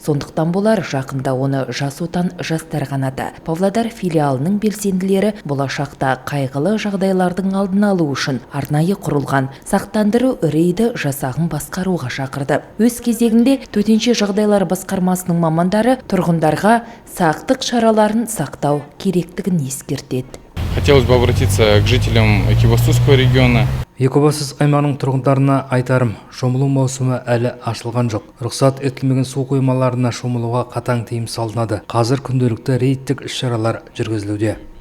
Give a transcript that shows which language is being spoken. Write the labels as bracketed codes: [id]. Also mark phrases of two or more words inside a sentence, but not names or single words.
[kk] Сондықтан болар жақында оны Жас отан жастар қанаты Павлодар филиалының белсенділері болашақта қайғылы жағдайлардың алдын алу үшін арнайы құрылған сақтандыру рейді жасағын басқаруға шақырды. Өз кезегінде төтенше жағдайлар басқармасының мамандары тұрғындарға сақтық шараларын сақтау керектігін ескертеді. [ru] Хотелось бы обратиться к жителям Экибастузского региона. [kk] Екібастұз аймағының тұрғындарына айтарым, шомылу маусымы әлі ашылған жоқ. Рұқсат етілмеген су қоймаларына шомылуға қатаң тыйым салынады. Қазір күнделікті рейдтік іс-шаралар жүргізілуде.